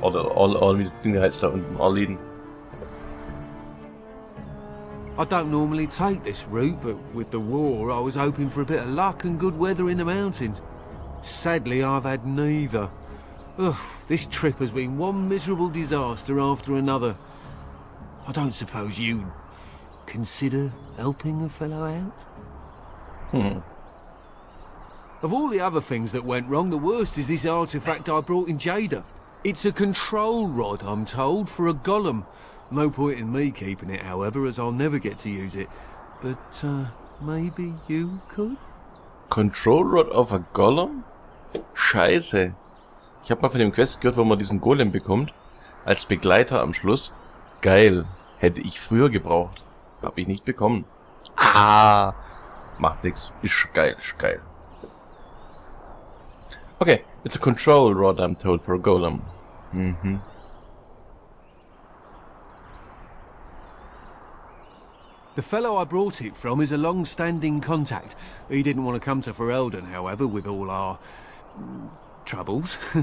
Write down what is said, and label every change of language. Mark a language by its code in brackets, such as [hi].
[de] Oder wie das Ding heißt da unten, Orléans. [en] I don't normally take this route, but with the war, I was hoping for a bit of luck and good weather in the mountains. Sadly, I've had neither. Ugh, this trip has been one miserable disaster after another. I don't suppose you consider helping a fellow out? Of all the other things that went wrong, the worst is this artifact I brought in Jada. It's a control rod, I'm told, for a golem. No point in me keeping it, however, as I'll never get to use it. But, maybe you could? Control Rod of a Golem? [de] Scheiße. Ich habe mal von dem Quest gehört, wo man diesen Golem bekommt. Als Begleiter am Schluss. Geil. Hätte ich früher gebraucht. Hab ich nicht bekommen. Ah! Macht nix. Ist geil, ist geil. [en] Okay, it's a control rod, I'm told, for a golem. Mhm. The fellow I brought it from is a long-standing contact. He didn't want to come to Ferelden, however, with all our... troubles.